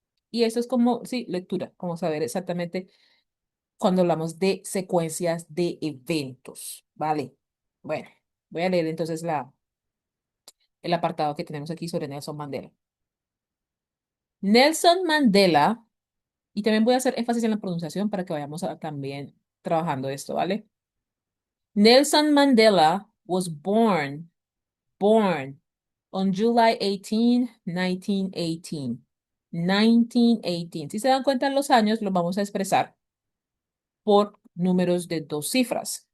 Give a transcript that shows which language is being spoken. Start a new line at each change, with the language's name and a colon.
Spanish: Y eso es como, sí, lectura, como saber exactamente cuando hablamos de secuencias de eventos. ¿Vale? Bueno, voy a leer entonces el apartado que tenemos aquí sobre Nelson Mandela. Nelson Mandela, y también voy a hacer énfasis en la pronunciación para que vayamos también trabajando esto, ¿vale?
English: Nelson Mandela was born on July 18, 1918.
Spanish: 1918. Si se dan cuenta en los años, los vamos a expresar por números de dos cifras.